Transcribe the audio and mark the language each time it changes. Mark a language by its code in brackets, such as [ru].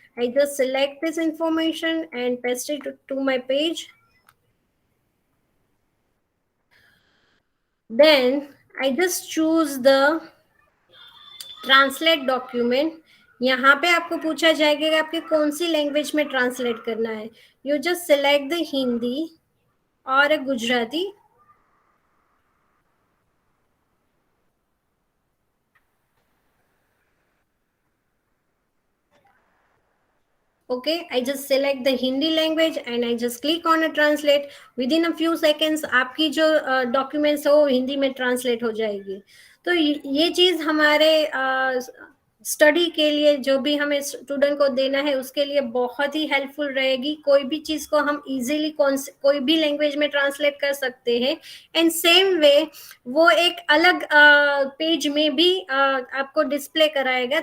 [en] I just select this information and paste it to my page. Then I just choose the translate document. [hi] यहाँ पे आपको पूछा जाएगा कि आपके कौन सी लैंग्वेज में ट्रांसलेट करना है। [en] You just select the [hi] Hindi और Gujarati. [en] Okay, I just select the Hindi language and I just click on a translate. Within a few seconds [hi] आपकी जो डॉक्यूमेंट्स है वो हिंदी में ट्रांसलेट हो जाएगी। तो ये चीज हमारे स्टडी के लिए, जो भी हमें स्टूडेंट को देना है उसके लिए बहुत ही हेल्पफुल रहेगी। कोई भी चीज को हम इजीली कोई भी लैंग्वेज में ट्रांसलेट कर सकते हैं, एंड सेम वे वो एक अलग पेज में भी आपको डिस्प्ले कराएगा।